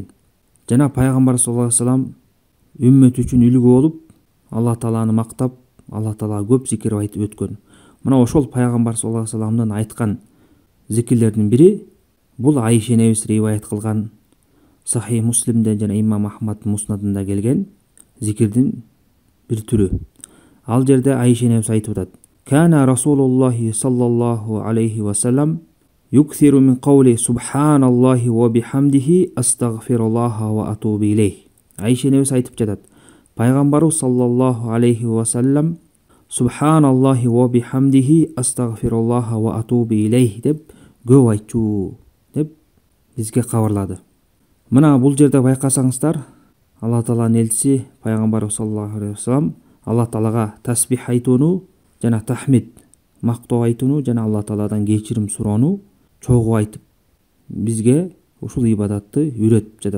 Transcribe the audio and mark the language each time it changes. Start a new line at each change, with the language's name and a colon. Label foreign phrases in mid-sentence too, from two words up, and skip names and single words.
Kyrgyz: Жана пайгамбар
Arabic: صلى الله عليه وسلم
Kyrgyz: үммөт үчүн үлгү болуп, Алла тааланы мактап, Алла таалага көп зикир айтып өткөн. Мына ошол пайгамбар
Arabic: صلى الله عليه وسلم
Kyrgyz: айткан зикирлердин бири бул Айша энебиз риваят кылган Сахих Муслимде жана Имам Ахмадтын Муснадында келген зикирдин бир түрү. Ал жерде Айша энебиз айтып атат:
Arabic: "كان رسول الله صلى الله عليه وسلم يكثر من قول سبحان الله وبحمده أستغفر الله وأتوب إليه."
Kyrgyz: Айша энебиз айтып жатат: Пайгамбарыбыз
Arabic: صلى الله عليه وسلم سبحان الله وبحمده أستغفر الله وأتوب إليه
Kyrgyz: деп көп айтчу деп бизге кабарлады. Мына бул жерде байкасаңыздар, Алла тааланын элчиси пайгамбарыбыз
Arabic: صلى الله عليه وسلم
Kyrgyz: Алла таалага тасбих айтууну жана тахмид мактоо айтууну жана Алла тааладан кечирим суроону чогуу айтып бизге ушул ибадатты үйрөтүп жатат.